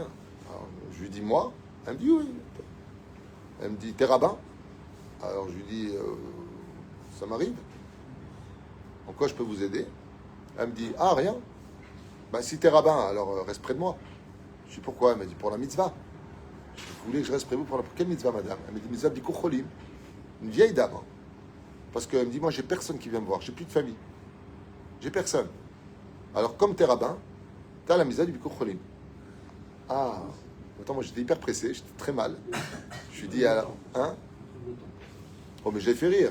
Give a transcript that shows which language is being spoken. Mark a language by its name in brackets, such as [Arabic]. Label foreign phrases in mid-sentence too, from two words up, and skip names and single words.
[French] Alors, je lui dis moi. Elle me dit oui. Elle me dit t'es rabbin? Alors je lui dis ça m'arrive. En quoi je peux vous aider? Elle me dit ah rien. Bah si t'es rabbin, alors reste près de moi. Je dis pourquoi? Elle m'a dit pour la mitzvah. Je dis, vous voulez que je reste près de vous pour quelle mitzvah, madame? Elle me dit [Hebrew] מצוות ביקור חולים. [French] Une vieille dame. Hein. Parce qu'elle me dit moi j'ai personne qui vient me voir, j'ai plus de famille. J'ai personne. Alors, comme t'es rabbin, t'as la mitzvah du [Hebrew] ביקור חולים. [French] Ah, attends, moi j'étais hyper pressé, j'étais très mal. Je lui dis, alors, hein? Oh, mais j'ai fait rire.